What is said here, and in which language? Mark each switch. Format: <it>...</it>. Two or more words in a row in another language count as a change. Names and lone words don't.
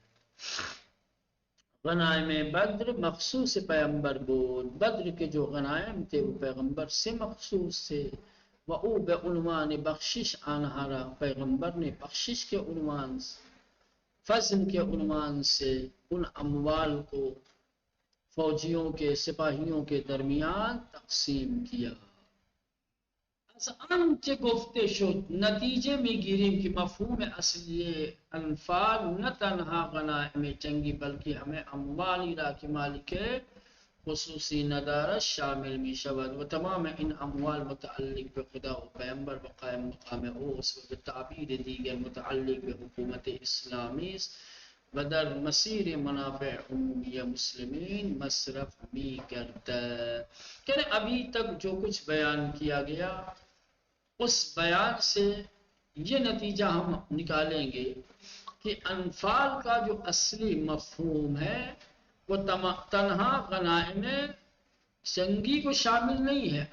<fa>غنائم بدر مخصوص پیغمبر بود،</fa> <ur>بدر کے جو غنائم تھے وہ پیغمبر سے مخصوص تھے۔</ur> <fa>وَأَوْ بِعُنْوَانِ بخشش آنہارا،</fa> <ur>پیغمبر نے بخشش کے عنوان سے، فضل کے عنوان سے ان اموال کو فوجیوں کے، سپاہیوں کے درمیان تقسیم کیا۔</ur> <fa>از آنچه گفته شد نتیجه میگیریم که مفهوم اصلی انفال نه تنها غنائم جنگی بلکه همه اموالی را که مالک خصوصی ندارد شامل می شود و تمام این اموال متعلق به خدا و پیامبر و قائم مقام اوست و به تعبیر دیگر متعلق به حکومت اسلامی است و در مسیر منافع عمومی مسلمین مصرف می گردد۔</fa> <ur>کہ ابھی تک جو کچھ بیان کیا گیا اس بیان سے یہ نتیجہ ہم نکالیں گے کہ انفال کا جو اصلی مفہوم ہے وہ تنہا غنائم جنگی کو شامل نہیں ہے.</ur>